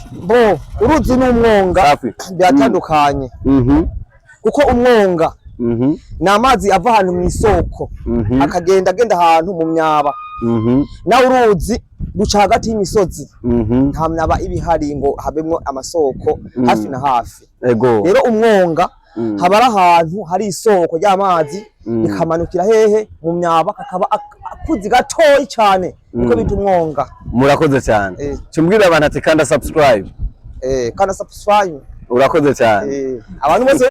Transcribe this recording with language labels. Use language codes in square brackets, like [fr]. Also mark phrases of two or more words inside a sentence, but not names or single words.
[rn] bo uruzi n'umwonga byatandukanye kuko umwonga na amazi ava ahantu mu isoko akagenda ahantu mu myaba na uruzi ruca hagati y'imisozi nta myaba ibihari ngo habemwo amasoko hafi na hafi rero umwonga haba ari ahantu hari isoko ry'amazi bikamanukira hehe mu myaba kakaba akuzi gatoyi cyane niko bita umwonga. Murakoze cyane cyumbwira abantu ati kanda subscribe kanda subscribe urakoze cyane abantu bose